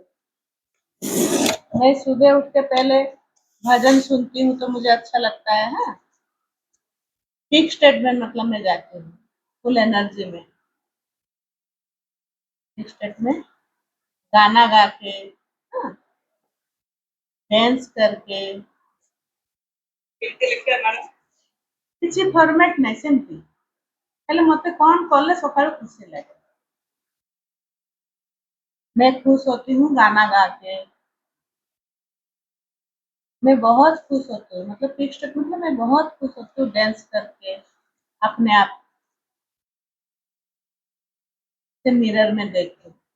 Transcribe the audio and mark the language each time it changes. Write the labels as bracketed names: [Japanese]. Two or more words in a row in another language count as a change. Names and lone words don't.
[Hindi] मैं सुबह उठ के पहले भजन सुनती हूँ तो मुझे अच्छा लगता है। हाँ, [English] peak state [Hindi] में मतलब मैं जाती हूँ [English] full energy [Hindi] में। पीक स्टेट में गाना गा के, हाँ, डांस करके [Odia] କିଛି ଫର୍ମାଟ ନାହିଁ ସେମିତି ହେଲେ ମତେ କଣ କଲେ ସକାଳୁ ଖୁସି ଲାଗେ। [Hindi] मैं खुश होती हूँ गाना गा के। मैं बहुत खुश होती हूँ मतलब [English] peak state [Hindi] मतलब मैं बहुत खुश होती हूँ डांस करके अपने आप से मिरर में देख के।